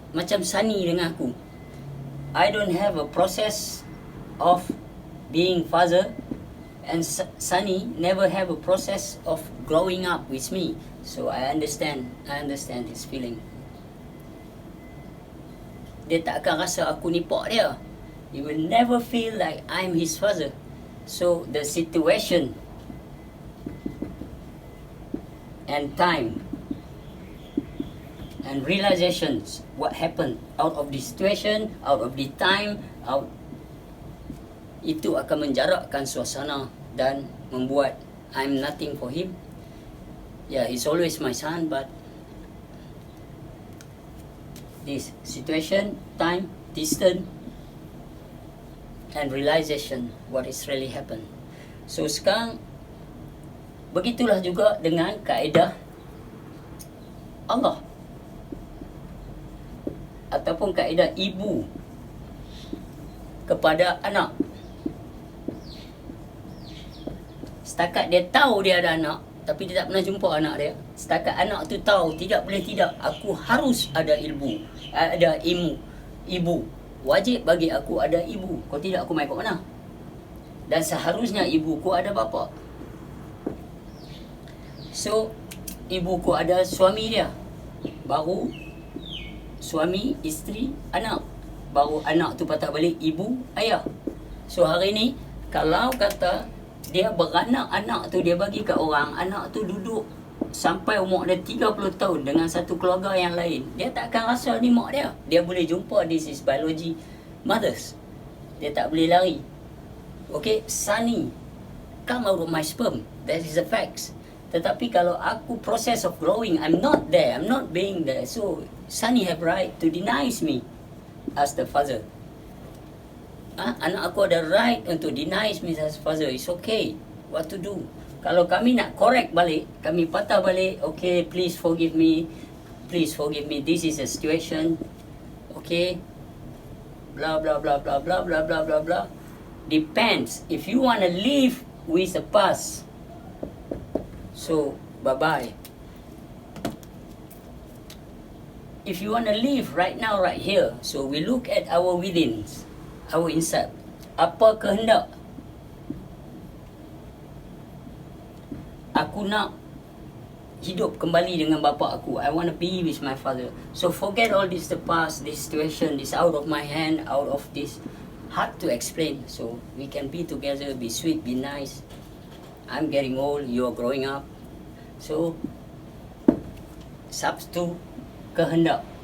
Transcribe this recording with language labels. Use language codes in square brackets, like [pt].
[ms] Macam Sunny dengan aku, [en] I don't have a process of being father, and Sunny never have a process of growing up with me. So I understand his feeling. [ms] Dia tak akan rasa aku ni pak dia. [en] He will never feel like I'm his father. So the situation and time and realizations, what happened out of the situation, out of the time, [ms] itu akan menjarakkan suasana dan membuat [en] I'm nothing for him. Yeah, he's always my son, but this situation, time, distance, and realization what is really happened. [ms] So sekarang begitulah juga dengan kaedah Allah ataupun kaedah ibu kepada anak. Setakat dia tahu dia ada anak, tapi dia tak pernah jumpa anak dia. Setakat anak tu tahu, tidak boleh tidak, aku harus ada ilmu, ada ibu. Wajib bagi aku ada ibu. Kalau tidak, aku main kat mana? Dan seharusnya ibuku ada bapa. So, ibuku ada suami dia, baru suami, isteri, anak, baru anak tu patah balik ibu, ayah. So hari ni, kalau kata dia beranak anak tu, dia bagi kat orang, anak tu duduk sampai umur dia 30 tahun dengan satu keluarga yang lain, dia tak akan rasa ni mak dia. Dia boleh jumpa [en] this is biology mothers. [ms] Dia tak boleh lari. [en] Okay, Sunny come out of my sperm, that is the facts. [ms] Tetapi kalau aku [en] process of growing, I'm not there, I'm not being there. So Sunny have right to deny me as the father. [ms] Anak aku ada [en] right [ms] untuk [en] deny me as father. It's okay. What to do? [ms] Kalau kami nak correct balik, kami patah balik, [en] okay, please forgive me. Please forgive me. This is a situation. Okay. Blah blah blah blah blah blah blah blah blah. Depends. If you want to live with the past, so bye-bye. If you want to live right now, right here, so we look at our withins, our inside. [ms] Apa kehendak? Aku nak hidup kembali dengan bapa aku. [en] I want to be with my father. So forget all this, the past, this situation, this out of my hand, out of this. Hard to explain. So we can be together, be sweet, be nice. I'm getting old, you're growing up. [ms] So Sabtu kehendak.